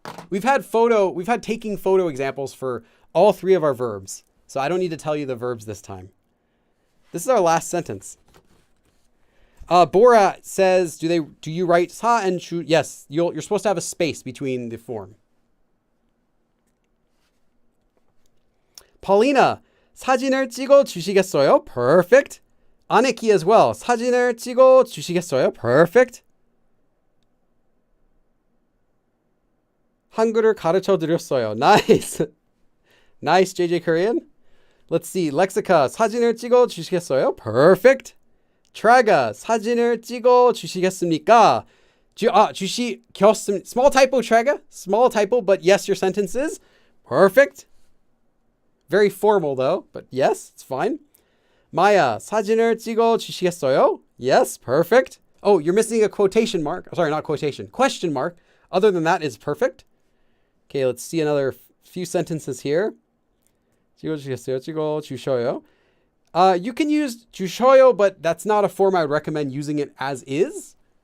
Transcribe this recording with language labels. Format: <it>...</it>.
<en>We've had taking photo examples for all three of our verbs. So I don't need to tell you the verbs this time. This is our last sentence. Bora says, do you write sa and chu? Yes, you're supposed to have a space between the form.</en> <ko>Paulina, 사진을 찍어 주시겠어요?</ko> <en>Perfect. Aniki as well.</en> <ko>사진을 찍어 주시겠어요?</ko> <en>Perfect.</en> <ko>한글을 가르쳐 드렸어요.</ko> <en>Nice. Nice, JJ Korean. Let's see.</en> <ko>Lexica, 사진을 찍어 주시겠어요?</ko> <en>Perfect.</en> <ko>Traga, 사진을 찍어 주시겠습니까?</ko> <en>주시겠습니다. Small typo, Traga. Small typo, but yes, your sentence is perfect. Very formal though, but yes, it's fine.</en> <ko>Maya, 사진을 찍어 주시겠어요?</ko> <en>Yes, perfect. Oh, you're missing a quotation mark. Sorry, not quotation. Question mark. Other than that is perfect. Okay, let's see another few sentences here.</en> <ko>찍어 주시겠어요? 찍어 주셔요.</ko> <en>You can use 주셔요, but that's not a form I would recommend using it as is.</en>